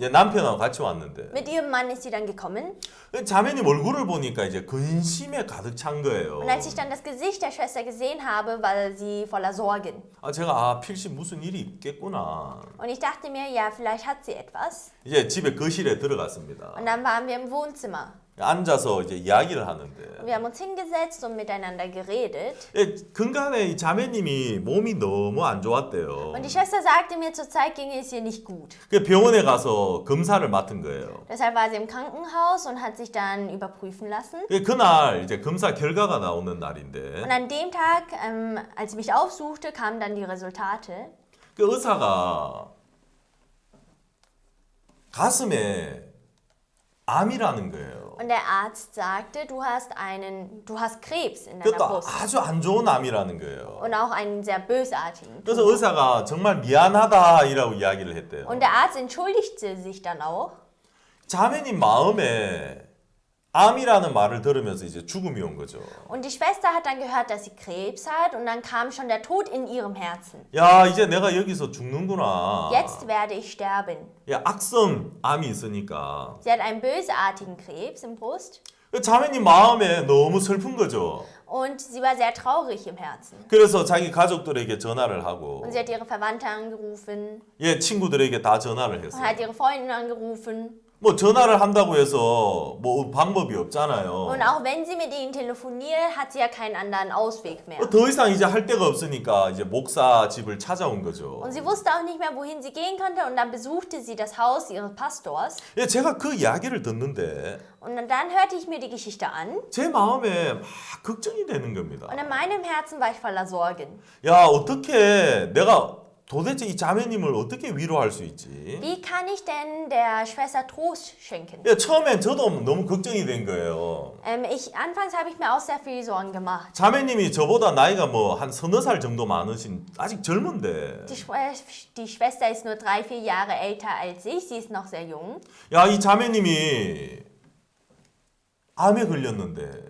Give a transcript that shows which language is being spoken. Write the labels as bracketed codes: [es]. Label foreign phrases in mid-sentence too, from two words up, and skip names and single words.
[ko] 이제 남편하고 같이 왔는데 [de] Mit ihrem Mann ist sie dann gekommen. [ko] 자매님 얼굴을 보니까 이제 근심에 가득 찬 거예요. [de] Und als ich dann das Gesicht der Schwester gesehen habe, war sie voller Sorgen. [ko] 제가 필시 무슨 일이 있겠구나. [de] Und ich dachte mir, ja, vielleicht hat sie etwas. [ko] 이제 집에 거실에 들어갔습니다. [de] Und dann waren wir im Wohnzimmer. [ko] 앉아서 이제 이야기를 하는데 [de] Wir haben uns hingesetzt und miteinander geredet. [ko] 근간에 이 자매님이 몸이 너무 안 좋았대요. [de] Und die Schwester sagte mir, zurzeit ginge es ihr nicht gut. [ko] 그 병원에 가서 검사를 맡은 거예요. [de] Deshalb war sie im Krankenhaus und hat sich dann überprüfen lassen. [ko] 그날 이제 검사 결과가 나오는 날인데 [de] Und an dem Tag, als sie mich aufsuchte, kamen dann die Resultate. [ko] 그 의사가 가슴에 암이라는 거예요. [de] Und der Arzt sagte, du hast Krebs in deiner [ko] 그것도 [de] Brust. [ko] 아주 안 좋은 암이라는 거예요. [de] Und auch einen sehr bösartigen. [ko] 그래서 의사가 정말 미안하다이라고 이야기를 했대요. [de] Und der Arzt entschuldigte sich dann auch. [ko] 자매님 마음에 암이라는 말을 들으면서 이제 죽음이 온 거죠. [de] Und die Schwester hat dann gehört, dass sie Krebs hat und dann kam schon der Tod in ihrem Herzen. [ko] 야, 이제 내가 여기서 죽는구나. [de] Jetzt werde ich sterben. [ko] 야, 악성 암이 있으니까. [de] Sie hat einen bösartigen Krebs im Brust [ko] 자매님 마음에 너무 슬픈 거죠. [de] und sie war sehr traurig im Herzen. [ko] 그래서 자기 가족들에게 전화를 하고 [de] Und sie hat ihre Verwandte angerufen [ko] 친구들에게 다 전화를 [de] und [ko] 했어요. [de] hat ihre Freundin angerufen. [ko] 뭐 전화를 한다고 해서 뭐 방법이 없잖아요. [de] Und auch wenn sie mit ihnen telefoniert, hat sie ja keinen anderen Ausweg mehr. [ko] 더 이상 이제 할 데가 없으니까 이제 목사 집을 찾아온 거죠. [de] Und sie wusste auch nicht mehr, wohin sie gehen konnte und dann besuchte sie das Haus ihres Pastors. [ko] 제가 그 이야기를 듣는데 [de] Und dann hörte ich mir die Geschichte an [ko] 제 마음에 막 걱정이 되는 겁니다. [de] und in meinem Herzen war ich voller Sorgen. [ko] 야, 어떻게 내가 도대체 이 자매님을 어떻게 위로할 수 있지? [de] Wie kann ich denn der Schwester Trost schenken? [ko] 처음엔 저도 너무 걱정이 된 거예요. [de] Anfangs habe ich mir auch sehr viel Sorgen gemacht. [ko] 자매님이 저보다 나이가 뭐 한 서너 살 정도 많으신 아직 젊은데 [de] Die Schwester ist nur 3, 4 Jahre älter als ich, sie ist noch sehr jung. [ko] 야, 이 자매님이 암에 걸렸는데